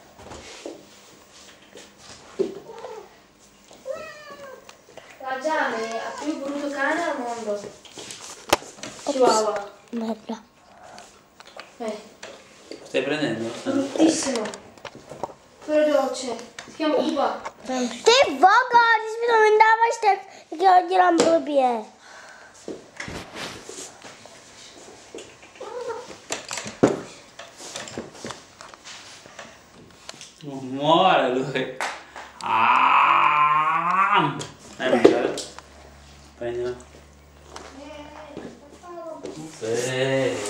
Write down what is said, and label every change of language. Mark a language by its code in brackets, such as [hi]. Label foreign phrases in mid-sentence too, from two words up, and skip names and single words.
[it] La Gianni ha più brutto cane al mondo. Chihuahua. Merda. Stai prendendo? Bruttissimo. Però dolce. Si chiama Cuba. [cs] Ty vogo, když mi to vyndáváš, tak já dělám blbě. [it] Non muore lui. Ah! Dai, mangiare. Prendila. Sì.